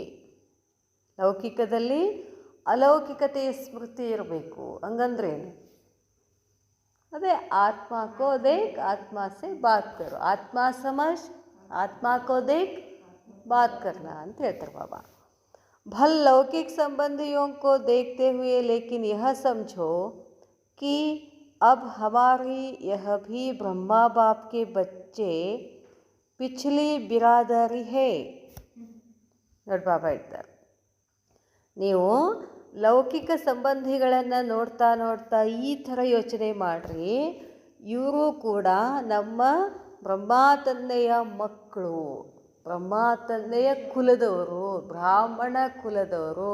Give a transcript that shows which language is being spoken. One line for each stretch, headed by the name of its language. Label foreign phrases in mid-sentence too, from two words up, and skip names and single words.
Kannada: ಲೌಕಿಕದಲ್ಲಿ ಅಲೌಕಿಕತೆಯ ಸ್ಮೃತಿ ಇರಬೇಕು. ಹಂಗಂದ್ರೇನು, ಅದೇ
Hindi: आत्मा को देख आत्मा से बात करो, आत्मा समझ आत्मा को देख बात करना
Kannada: ಅಂತ ಹೇಳ್ತಾರೆ ಬಾಬಾ.
Hindi: भल लौकिक संबंधियों को देखते हुए लेकिन यह समझो कि अब हमारी यह भी ब्रह्मा बाप के बच्चे पिछली बिरादरी है.
Kannada: ನೋಡಿ ಬಾಬಾ ಹೇಳ್ತಾರೆ, ನೀವು ಲೌಕಿಕ ಸಂಬಂಧಿಗಳನ್ನು ನೋಡ್ತಾ ನೋಡ್ತಾ ಈ ಥರ ಯೋಚನೆ ಮಾಡಿರಿ, ಇವರು ಕೂಡ ನಮ್ಮ ಬ್ರಹ್ಮ ತಂದೆಯ ಮಕ್ಕಳು, ಬ್ರಹ್ಮ ತಂದೆಯ ಕುಲದವರು, ಬ್ರಾಹ್ಮಣ ಕುಲದವರು.